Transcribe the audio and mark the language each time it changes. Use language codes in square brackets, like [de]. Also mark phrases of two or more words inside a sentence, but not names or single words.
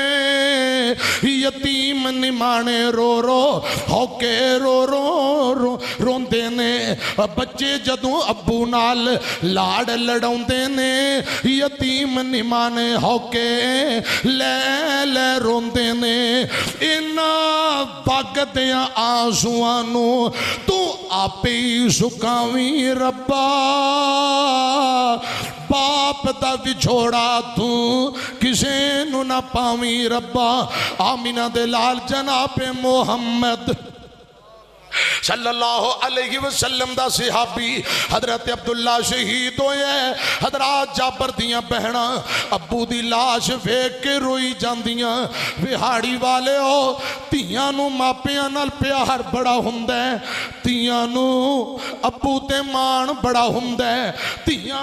[pa] یتیم نمانے رو رو ہوکے رو رو رو روندے نے بچے جدوں ابو نال لاڈ لڈاؤندے نے یتیم نمانے ہوکے لے لے روندے نے اِنہاں وگدیاں اتھروآں نوں توں آپے ہی سکاویں ربا باپ دا وچھوڑا توں کسے نوں نا پاویں ربا آمنہ دے لال جنابِ محمد [ar] صلى الله عليه وسلم [pa] دا صحابی حضرت عبداللہ شہید ہوئے حضرت جابر دیاں بھیناں ابو دی لاش ویکھ کے روئی جاندیاں وہاڑی والے ہو دھیاں نوں ماپیاں نال پیار بڑا ہوندا ہے دھیاں نوں ابو تے مان بڑا ہوندا ہے دھیاں